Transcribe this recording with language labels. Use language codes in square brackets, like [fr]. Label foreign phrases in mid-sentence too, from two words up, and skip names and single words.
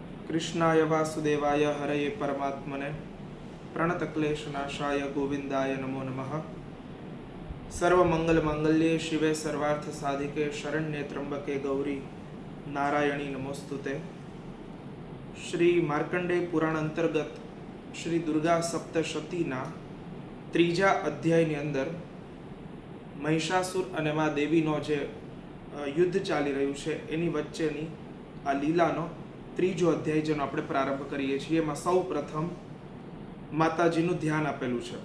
[sa] कृष्णाय वासुदेवाय हरये परमात्मने प्रणतक्लेशनाशाय गोविंदाय नमो नमः। सर्वमंगलमांगल्ये शिवे सर्वार्थसाधिके शरण्ये त्र्यंबके गौरी नारायणी नमोस्तुते। [gu] શ્રી માર્કંડેય પુરાણ અંતર્ગત શ્રી દુર્ગા સપ્તશતીના ત્રીજા અધ્યાયની અંદર મહિષાસુર અને મા દેવીનો જે યુદ્ધ ચાલી રહ્યું છે એની વચ્ચેની આ લીલાનો ત્રીજો અધ્યાય જેનો આપણે પ્રારંભ કરીએ છીએ એમાં સૌ પ્રથમ માતાજીનું ધ્યાન આપેલું છે।